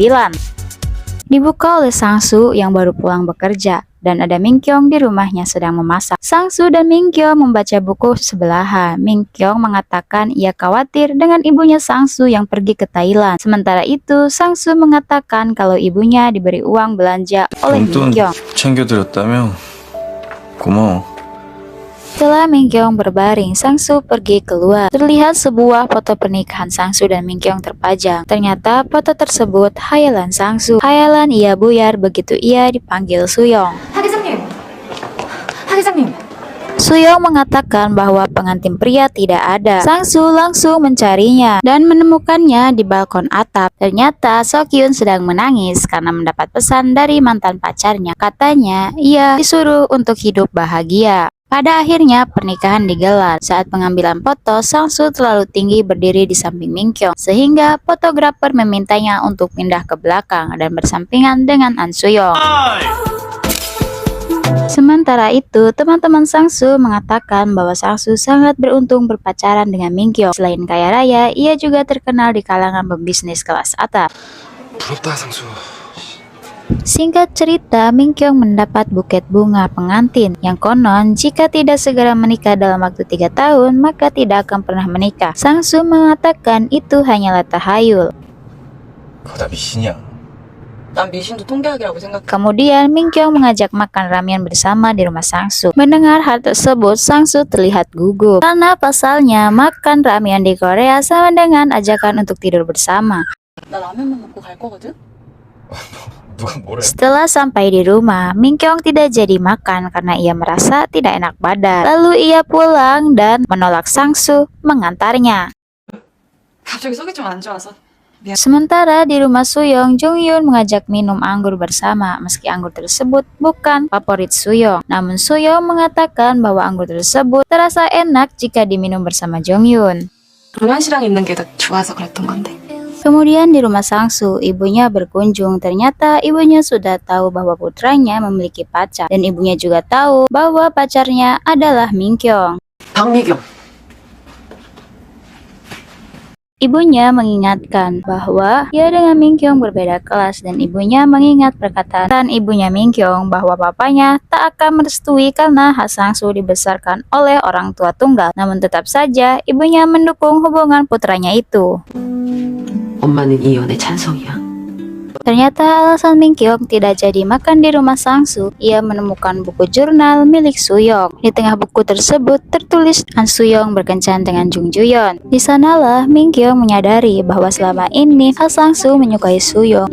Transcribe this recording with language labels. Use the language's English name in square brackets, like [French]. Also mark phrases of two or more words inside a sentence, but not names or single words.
[Indonesian] Dibuka oleh Sang-soo yang baru pulang bekerja, dan ada Min-kyung di rumahnya sedang memasak. Sang-soo dan Min-kyung membaca buku sebelahan. Min-kyung mengatakan ia khawatir dengan ibunya Sang-soo yang pergi ke Thailand. Sementara itu, Sang-soo mengatakan kalau ibunya diberi uang belanja oleh Min-kyung. [Korean] 챙겨드렸다며? 고마워. [Indonesian] Setelah Min-kyung berbaring, Sang-soo pergi keluar. Terlihat sebuah foto pernikahan Sang-soo dan Min-kyung terpajang. Ternyata foto tersebut hayalan Sang-soo. Hayalan ia buyar begitu ia dipanggil Soo-young. [Korean] 하기사님. [Indonesian] Soo-young mengatakan bahwa pengantin pria tidak ada. Sang-soo langsung mencarinya dan menemukannya di balkon atap. Ternyata So-kyun sedang menangis karena mendapat pesan dari mantan pacarnya. Katanya ia disuruh untuk hidup bahagia. Pada akhirnya pernikahan digelar. Saat pengambilan foto, Sang-soo terlalu tinggi berdiri di samping Min-kyung sehingga fotografer memintanya untuk pindah ke belakang dan bersampingan dengan An Soo-young. Sementara itu, teman-teman Sang-soo mengatakan bahwa Sang-soo sangat beruntung berpacaran dengan Min-kyung. Selain kaya raya, ia juga terkenal di kalangan pembisnis kelas atas. [Korean] 부럽다 상수. [Indonesian] Singkat cerita, Min-kyung mendapat buket bunga pengantin yang konon jika tidak segera menikah dalam waktu 3 tahun maka tidak akan pernah menikah. Sang-soo mengatakan itu hanyalah tahayul. [Korean] 그거 다 미신이야. 난 미신도 통계학이라고 생각해. [Indonesian] Kemudian Min-kyung mengajak makan ramen bersama di rumah Sang-soo. Mendengar hal tersebut, Sang-soo terlihat gugup karena pasalnya makan ramen di Korea sama dengan ajakan untuk tidur bersama. [Korean] 나 라면만 먹고 갈 거거든? 누가 뭐래? [Indonesian] Setelah sampai di rumah, Min-kyung tidak jadi makan karena ia merasa tidak enak badan. Lalu ia pulang dan menolak Sang-soo mengantarnya. [Korean] 갑자기 속이 좀 안 좋아서. 미안. [Indonesian] Sementara di rumah Soo-young, Jung-hyun mengajak minum anggur bersama meski anggur tersebut bukan favorit Soo-young. Namun Soo-young mengatakan bahwa anggur tersebut terasa enak jika diminum bersama Jung-hyun. [Korean] 로란 씨랑 있는 게 더 좋아서 그랬던 건데. [Indonesian] Kemudian di rumah Sang-soo, ibunya berkunjung. Ternyata ibunya sudah tahu bahwa putranya memiliki pacar dan ibunya juga tahu bahwa pacarnya adalah Min-kyung. 박미경. Ibunya mengingatkan bahwa ia dengan Min-kyung berbeda kelas dan ibunya mengingat perkataan ibunya Min-kyung bahwa papanya tak akan merestui karena Sang-soo dibesarkan oleh orang tua tunggal. Namun tetap saja ibunya mendukung hubungan putranya itu. [Korean] 엄마는 이혼에 찬성이야. [Indonesian] Ternyata alasan Min-kyung tidak jadi makan di rumah Sang-soo, ia menemukan buku jurnal milik Soo-young. Di tengah buku tersebut tertulis An Soo-young berkencan dengan Jung Ju-yeon. Di sanalah Min-kyung menyadari bahwa selama ini Sang-soo menyukai Soo-young.